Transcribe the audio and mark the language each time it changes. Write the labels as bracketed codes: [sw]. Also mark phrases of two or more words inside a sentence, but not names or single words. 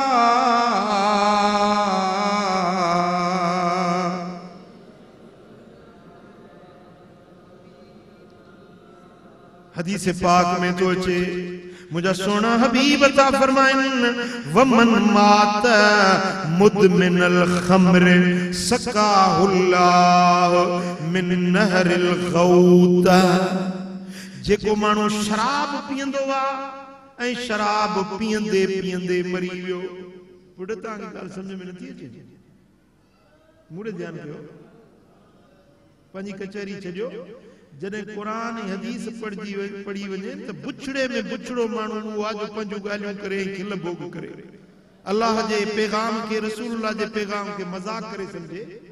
[sd] हदीस पाक में तो अचे मुझा सोना हबीब अता फरमाइन [ar] ومن مات مدمن الخمر سقاه الله من نهر الغوطة. [sd] जेको माण्हू शराब पींदो आहे ऐं शराब पींदे पींदे मरी वियो। पुट तव्हांजी ॻाल्हि सम्झ में नथी अचे, मूड़े ध्यानु कयो, पंहिंजी कचहरी छॾियो। जॾहिं क़ुरान हदीस पढ़ी वञे त बुछड़े में बुछड़ो माण्हू उहो आहे जो पंहिंजूं ॻाल्हियूं करे खिल भोग करे, अल्लाह जे पैगाम खे, रसूलुल्लाह जे पैगाम खे मज़ाक करे सम्झे।